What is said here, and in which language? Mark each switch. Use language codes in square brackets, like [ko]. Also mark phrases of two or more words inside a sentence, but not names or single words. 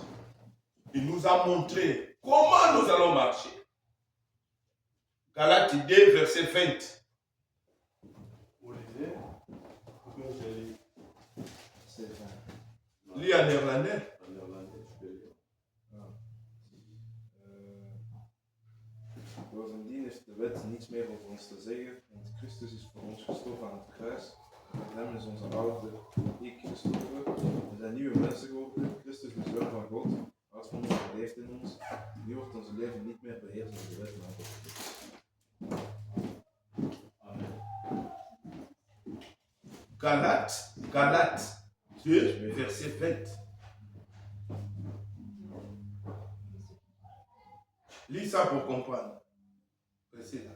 [fr] Il nous a montré comment nous allons marcher. Galates 2, verset 20. Olivier, pourquoi je lis? C'est vrai. Lis en néerlandais. En néerlandais, tu peux lire. [nl] Bovendien heeft de wet niets meer over ons te zeggen, want Christus is voor ons gestorven aan het kruis. Met hem is onze oude ik gestorven. We zijn nieuwe mensen geworden. Christus is wel van God. Als van ons leeft in ons. Nu wordt ons leven niet meer beheerst door de wet, maar door Christus. Amen. [fr] Galates 2, verset 20. Lis ça pour comprendre. Précis là.